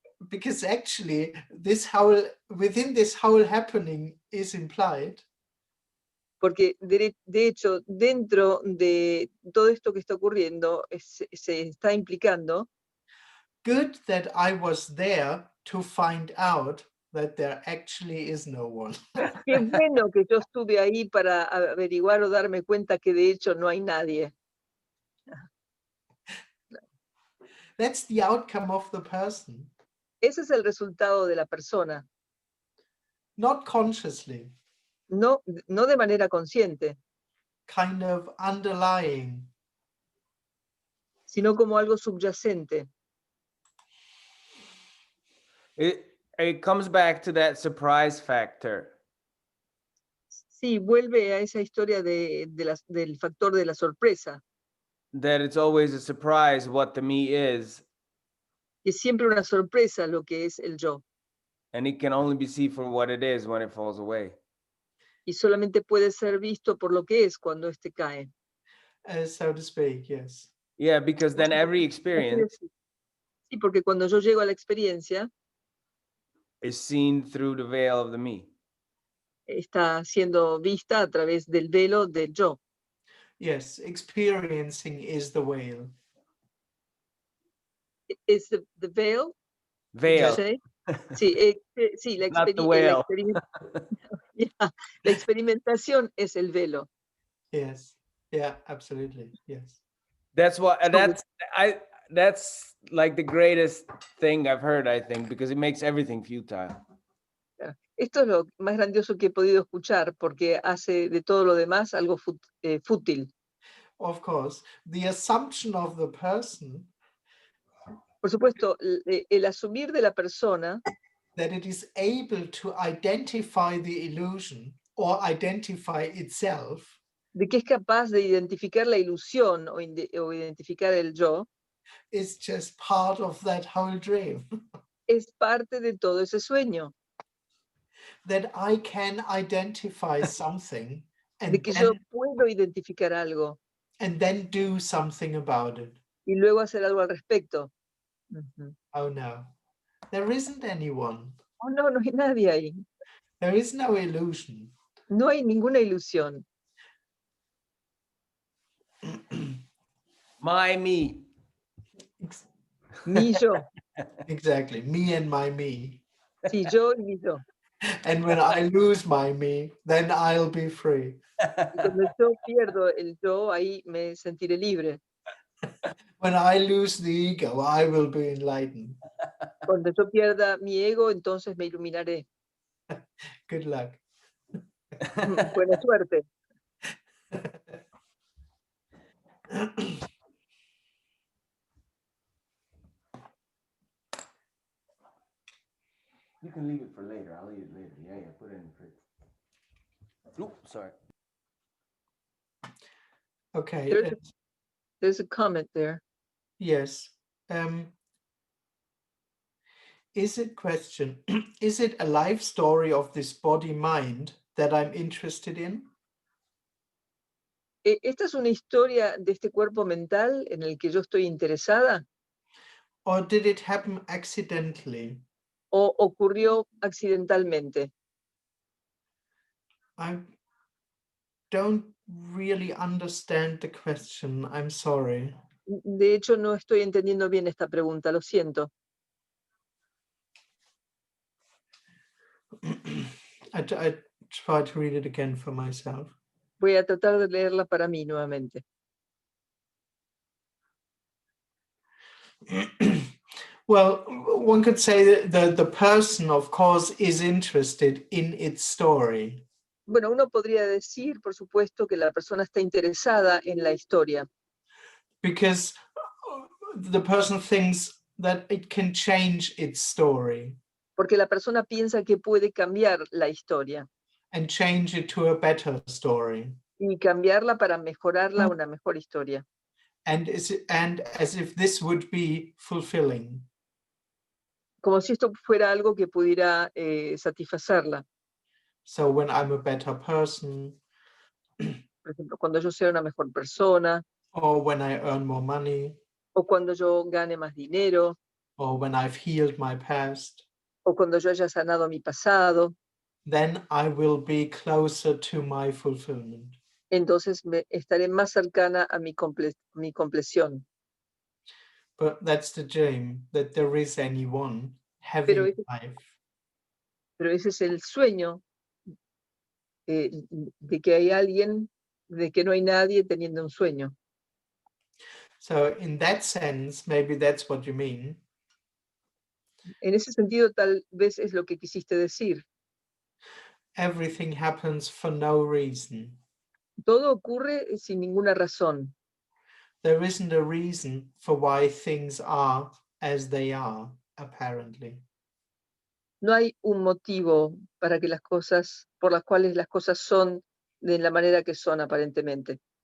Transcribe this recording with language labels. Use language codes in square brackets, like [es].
[en] Because actually, within this whole happening is implied [es] Porque de hecho, dentro de todo esto que está ocurriendo, se está implicando, [en] good that I was there to find out that there actually is no one. [es] qué bueno que yo estuve ahí para averiguar o darme cuenta que de hecho no hay nadie. [en] That's the outcome of the person, [es] Ese es el resultado de la persona, [en] not consciously, [es] no de manera consciente, [en] kind of underlying. [es] sino como algo subyacente. [en] It comes back to that surprise factor. [es] Sí, vuelve a esa historia del factor de la sorpresa, [en] That it's always a surprise what the me is, [es] que es siempre una sorpresa lo que es el yo, [en] and it can only be seen for what it is when it falls away. [es] y solamente puede ser visto por lo que es cuando éste cae. [en] So to speak, yes. Yeah, because then every [es] Así [en] experience [es] es. Sí, porque cuando yo llego a la experiencia, [en] is seen through the veil of the me. [es] está siendo vista a través del velo del yo. [en] Yes, experiencing is the veil. [es] ¿Es [en] the veil? Veil, [es] Sí, sí, la, [en] not the [es] la [en] whale. [es] yeah, la experimentación es el velo. [en] Yes, yeah, absolutely, yes. That's what that's like the greatest thing I've heard, I think, because it makes everything futile. [es] Esto es lo más grandioso que he podido escuchar porque hace de todo lo demás algo fútil. [en] Of course, the assumption of the person [es] Por supuesto, el asumir de la persona [en] that it is able to identify the illusion or identify itself [es] de que es capaz de identificar la ilusión o identificar el yo [en] is just part of that whole dream. [es] Es parte de todo ese sueño, [en] That I can identify something [es] de que yo [en] and [es] puedo identificar algo [en] then do something about it. [es] y luego hacer algo al respecto. Ujú. [en] Oh no, there isn't anyone. [es] Oh, no, no hay nadie ahí. [en] There is no illusion. [es] No hay ninguna ilusión. [en] My me. [es] Mi yo. [en] Exactly, me and my me. [es] Sí, yo y mi yo. [en] And when I lose my me, then I'll be free. [es] Y cuando yo pierdo el yo, ahí me sentiré libre. [en] When I lose the ego, I will be enlightened. [es] Cuando yo pierda mi ego, entonces me iluminaré. [en] Good luck. [es] Buena suerte. [en] You can leave it for later. I'll eat it later. Yeah, put it in the fridge. Oop, sorry. Okay. There's a comment there. Yes. Is it question, is it a life story of this body mind that I'm interested in? ¿Esta es una historia de este cuerpo mental en el que yo estoy interesada Or did it happen accidentally? o ocurrió accidentalmente? I don't really understand the question. I'm sorry. [es] De hecho, no estoy entendiendo bien esta pregunta, lo siento. [en] I try to read it again for myself. [es] Voy a tratar de leerla para mí nuevamente. [en] Well, one could say that the person, of course, is interested in its story. [es] Bueno, uno podría decir, por supuesto, que la persona está interesada en la historia, [en] Because the person thinks that it can change its story [es] porque la persona piensa que puede cambiar la historia [en] and change it to a better story. [es] y cambiarla para mejorarla a una mejor historia. [en] And as if this would be fulfilling. [es] Como si esto fuera algo que pudiera satisfacerla. [en] So when I'm a better person, [es] Por ejemplo, cuando yo sea una mejor persona, [en] or when I earn more money, [es] o cuando yo gane más dinero, [en] or when I've healed my past, [es] o cuando yo haya sanado mi pasado, [en] then I will be closer to my fulfillment. [es] entonces estaré más cercana a mi compleción. [en] But that's the dream, that there is anyone [es] Pero [en] having [es] ese, [en] life. [es] pero ese es el sueño de que hay alguien, de que no hay nadie teniendo un sueño. [en] So in that sense, maybe that's what you mean. [es] En ese sentido, tal vez es lo que quisiste decir. [en] Everything happens for no reason. [es] Todo ocurre sin ninguna razón. [en] There isn't a reason for why things are as they are, apparently. [es] No hay un motivo para que las cosas, por las cuales las cosas son de la manera que son aparentemente.